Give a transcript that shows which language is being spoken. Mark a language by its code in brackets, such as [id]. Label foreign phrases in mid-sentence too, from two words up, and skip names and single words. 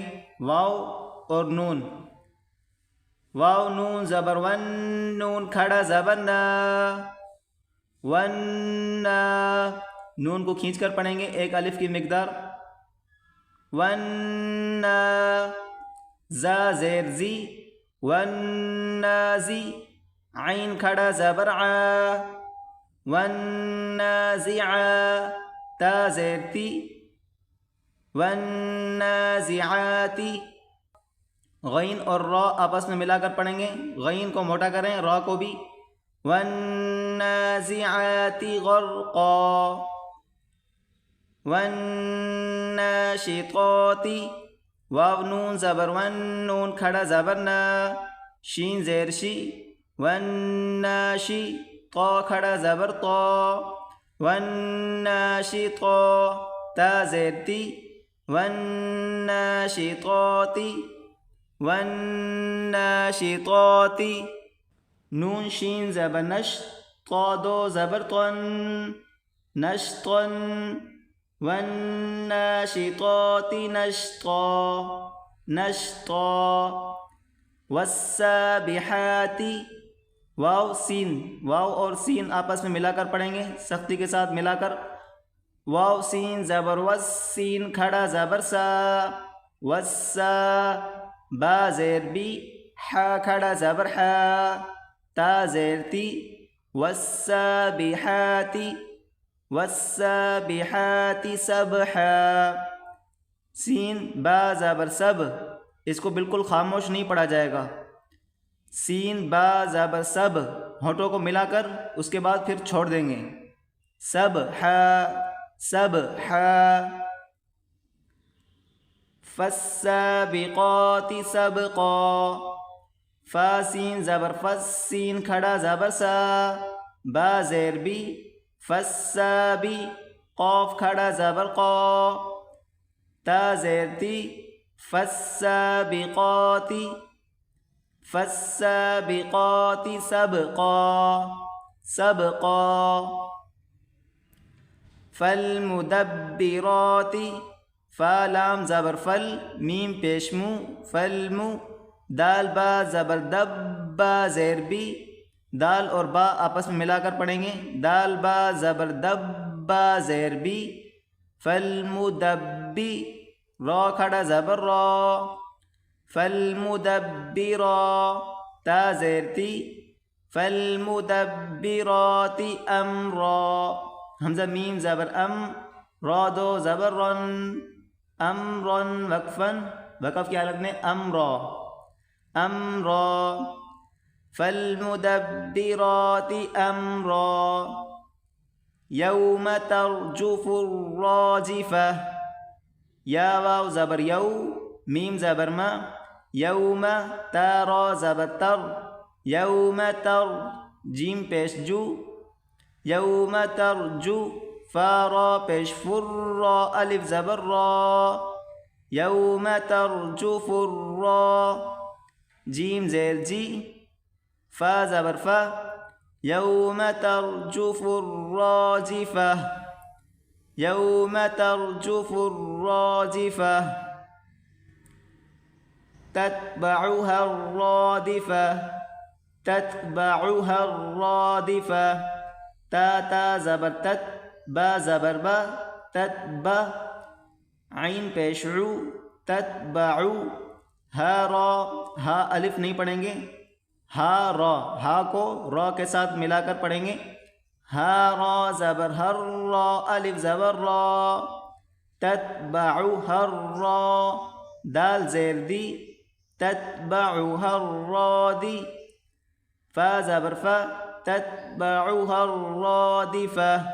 [ur] واو اور نون، واو نون زبر ون، نون کھڑا زبر نا، ونّا، نون کو کھینچ کر پڑھیں گے ایک الف کی مقدار۔ ونّا، زا زیر زی، ونّازی، عین کھڑا زبر عا، ونّازعا، تا زیر تی، ونّازعاتی، غین اور را آپس میں ملا کر پڑھیں گے، غین کو موٹا کریں، را کو بھی۔ [ar] والنازعات غرقا، والناشطات، [ur] واو نون زبر ون، نون کھڑا زبر نا، شین زیر شی، والناشی، طا کھڑا زبر طا، والناشطا، تا زیر تی، [ar] والناشطات، والناشطات، [ur] نون شین زبر نش، طا دو زبر طن، نشطن، [ar] والناشطات نشطا، نشطا، والسابحات، [ur] واو سین، واو اور سین آپس میں ملا کر پڑھیں گے سختی کے ساتھ ملا کر۔ واو سین زبر وس، سین کھڑا زبر سا، وسا، با زیر بی، حا کھڑا زبر حا، تا زیر تی، [ar] والسابحات، والسابحات سبحا، [ur] سین با زبر سب، اس کو بالکل خاموش نہیں پڑھا جائے گا۔ سین با زبر سب، ہونٹوں کو ملا کر اس کے بعد پھر چھوڑ دیں گے۔ [ar] سبحا، سبحا، فالسابقات سبقا، [ur] فا سین زبر فس، سین کھڑا زبر سا، با زیر بی، فالسابی، قاف کھڑا زبر قا، تا زیر تی، [ar] فالسابقات، فالسابقات سبقا، سبقا، فالمدبرات، [ur] فا لام زبر فل، میم پیش مو، فالمو، دال با زبر دب، با زیر بی، دال اور با آپس میں ملا کر پڑھیں گے، دال با زبر دب، با زیر بی، فالمدبی، را کھڑا زبر را، فالمدبرا، تا زیر تی، [ar] فالمدبرات امرا، [ur] حمزہ میم زبر ام، را دو زبر رن، امرن، وقفن، وقف کی حالت میں امرا، امرا، [ar] فالمدبرات امرا، یوم ترجف الراجفہ، [ur] یا واو زبر یو، میم زبر ما، یوم، تا را زبر تر، یوم تر، جیم پیش جو، یوم ترجو، فا را پیش فر، را الف زبر را، یوم ترجف الرا، جیم زیر جی، فا زبر فا، [ar] یوم ترجف الراجفہ، یوم ترجف الراجفہ، تتبعها الرادفہ، تتبعها الرادفہ، [ur] تا تا زبر تت، با زبر با، تتبع، عین پیش عو، تتبعو، ہا را، ہا الف نہیں پڑھیں گے، ہا را، ہا کو را کے ساتھ ملا کر پڑھیں گے، ہا را زبر ہر را، الف زبر را، تتبع ہر را، دال زیر دی، [ar] تتبعها الرادی، فا زبر فا، تتبعها الرادفة،